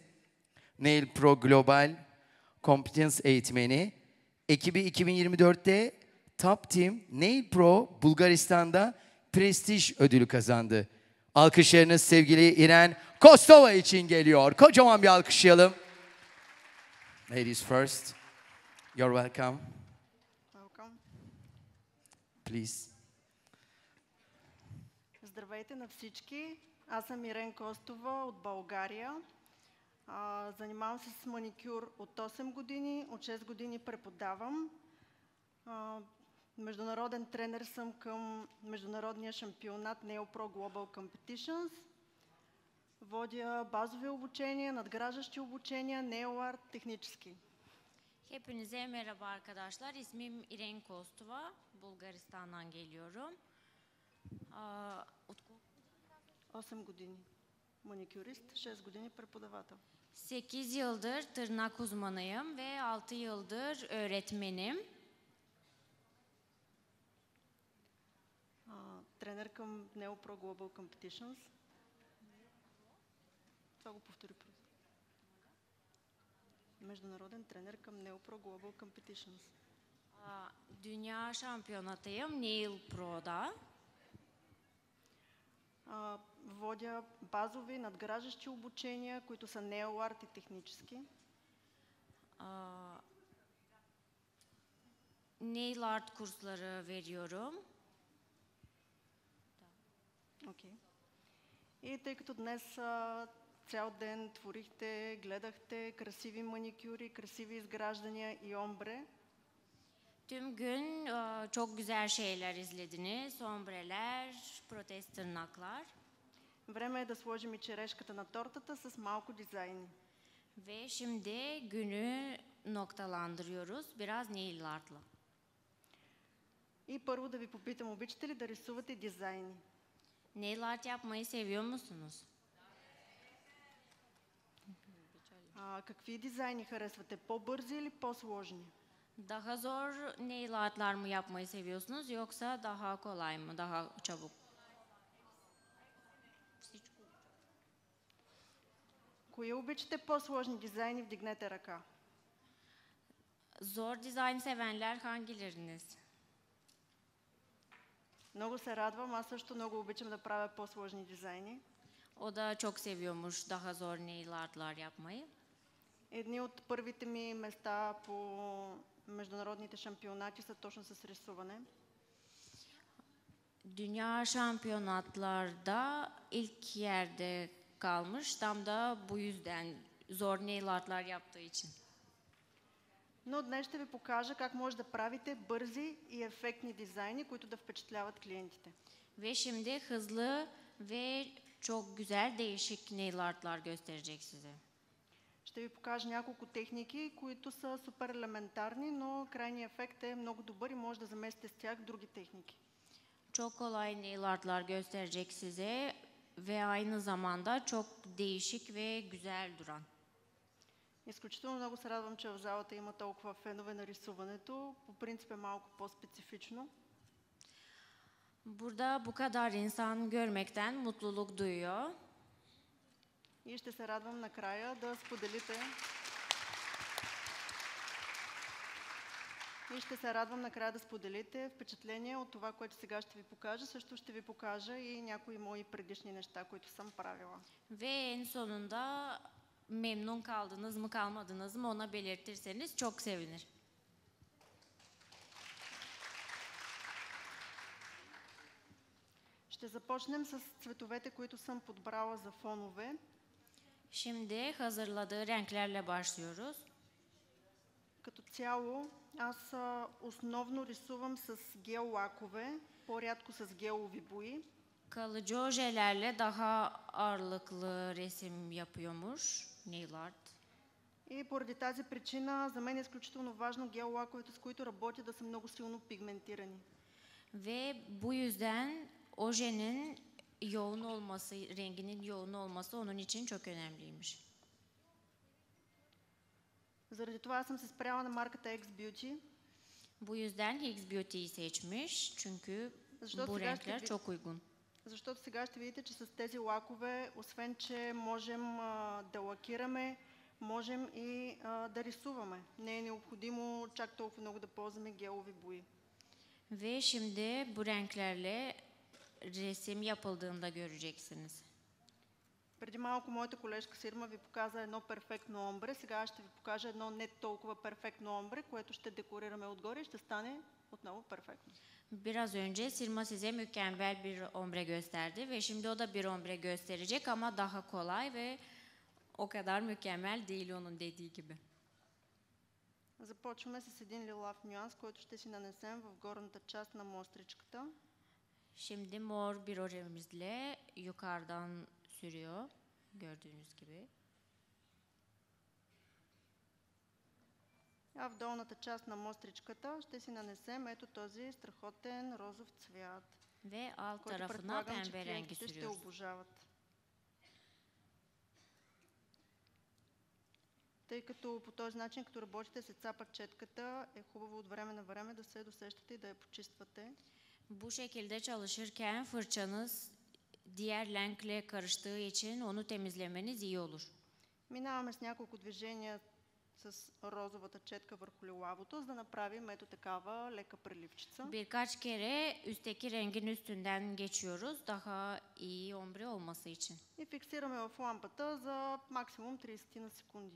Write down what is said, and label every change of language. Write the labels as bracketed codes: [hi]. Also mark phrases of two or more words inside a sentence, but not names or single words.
[tr] Nail Pro Global Competence eğitmeni. Ekibi 2024'te Top Team Nail Pro Bulgaristan'da prestij ödülü kazandı. Alkışlarınız sevgili İren Kostova için geliyor. Kocaman bir alkışlayalım. [en] Ladies first. You're welcome. Welcome. Please. [bg] Здравейте на всички. Аз съм Ирен Костова от България. Занимавам се с маникюр от 8 години, от 6 години преподавам. Международен тренер съм към международния шампионат Nail Pro Global Competitions. Водя базови обучения, надграждащи обучения, [en] nail art, [bg] технически. [tr] Hepinize merhaba arkadaşlar. İsmim İren Kostova. Bulgaristan'dan geliyorum. [bg] 8 години маникюрист, 6 години преподавател. [tr] 8 yıldır tırnak uzmanıyım ve 6 yıldır öğretmenim. [bg] Тренер към Nail Pro Global Competitions. Това го повтори просто. Международен тренер към Nail Pro Global Competitions. [tr] Dünya şampiyonatıyım Nail Pro'da. [bg] Водя базови, надграждащи обучения, които са [en] nail art [bg] и технически. [en] Nail art [tr] kursları veriyorum. Okay. [bg] И тъй като днес цял ден творихте, гледахте красиви маникюри, красиви изграждания и омбре. [tr] Tüm gün çok güzel şeyler izlediniz. Ombreler, protez tırnaklar. [bg] Време е да сложим и черешката на тортата с малко дизайни. [tr] Ve şimdi günü noktalandırıyoruz biraz [en] nail art'la. [bg] И първо да ви попитам, обичате ли да рисувате дизайни? [en] Nail art [tr] yapmayı seviyor musunuz? [bg] Какви дизайни харесвате? По-бързи или по-сложни? [tr] Daha zor [en] nail art'lar [tr] mı yapmayı seviyorsunuz yoksa daha kolay mı, daha çabuk? [bg] Кои обичате по-сложни дизайни? Вдигнете ръка. [tr] Zor dizayn sevenler hangileriniz? [bg] Много се радвам. Аз също много обичам да правя по-сложни дизайни. [tr] O da çok seviyormuş daha zor [en] nail art'lar [tr] yapmayı. [bg] Едни от първите ми места по международните шампионати са точно с рисуване. [tr] Dünya şampiyonatlarda ilk yerde kalmış. Tam da bu yüzden zor [en] nail art'lar [tr] yaptığı için. [bg] Но днес ще ви покажа как може да правите бързи и ефектни дизайни, които да впечатляват клиентите. [tr] Ve şimdi hızlı ve çok güzel değişik [en] nail art'lar [tr] gösterecek size. [bg] Ще ви покажа няколко техники, които са супер елементарни, но крайният ефект е много добър и може да заместите с тях други техники. [tr] Çok kolay [en] nail art'lar [tr] gösterecek size ve aynı zamanda çok değişik ve güzel duran. [bg] Изключително много се радвам, че в залата има толкова фенове на рисуването. По принцип е малко по-специфично. [tr] Burada bu kadar insan görmekten mutluluk duyuyor. [bg] И ще се радвам накрая да споделите. Впечатление от това, което сега ще ви покажа. Също ще ви покажа и някои мои предишни неща, които съм правила. [tr] Ve en sonunda memnun kaldınız mı kalmadınız mı ona belirtirseniz çok sevinir. [bg] Ще започнем с цветовете, които съм подбрала за фонове. [tr] Şimdi hazırladığı renklerle başlıyoruz. [bg] Като цяло, аз основно рисувам с гел лакове, по-рядко с гелови бои. [tr] Kalıcı ojelerle daha ağırlıklı resim yapıyormuş [en] nail art. [bg] И поради тази причина за мен е изключително важно гел лаковете, с които работя, да са много силно пигментирани. [tr] Ve bu yüzden ojenin yoğun olması, renginin yoğun olması onun için çok önemliymiş. [bg] Заради това съм се спряла на марката X-Beauty, [tr] Bu yüzden Higgs Beauty'yi seçmiş çünkü [bg] Защото [tr] bu [bg] сега ще [tr] renkler [bg] ви- [tr] çok uygun. [bg] защото сега ще видите, че с тези лакове, освен че можем да лакираме, можем и да рисуваме. Не е необходимо чак толкова много да ползваме гелови бои. [tr] Ve şimdi bu renklerle resim yapıldığında göreceksiniz. [bg] Преди малко моята колежка Сирма ви показа едно перфектно омбре, сега аз ще ви покажа едно не толкова перфектно омбре, което ще декорираме отгоре и ще стане отново перфектно. [tr] Biraz önce Sirma size mükemmel bir ombre gösterdi ve şimdi o da bir ombre gösterecek ama daha kolay ve o kadar mükemmel değil onun dediği gibi. [bg] Започваме с един лилав нюанс, който ще си нанесем в горната част на мостричката. [tr] Şimdi mor bir ojemizle yukarıdan sürüyor gördüğünüz gibi. [bg] А в долната част на мостричката ще си нанесем ето този страхотен розов цвят, [tr] Ve alt [bg] който [tr] tarafına [bg] предполагам, че [tr] pembe rengi [bg] клиентите ще [tr] sürüyoruz. [bg] обожават. Тъй като по този начин, като работите с цапа четката, е хубаво от време на време да се досещате и да я почиствате. [tr] Bu şekilde çalışırken fırçanız diğer renkle karıştığı için onu temizlemeniz iyi olur. [bg] Минаваме с няколко движения с розовата четка върху лилавото, за да направим ето такава лека преливчица. [tr] Birkaç kere üstteki rengin üstünden geçiyoruz daha iyi ombre olması için. [bg] И фиксираме в лампата за максимум 30 на секунди.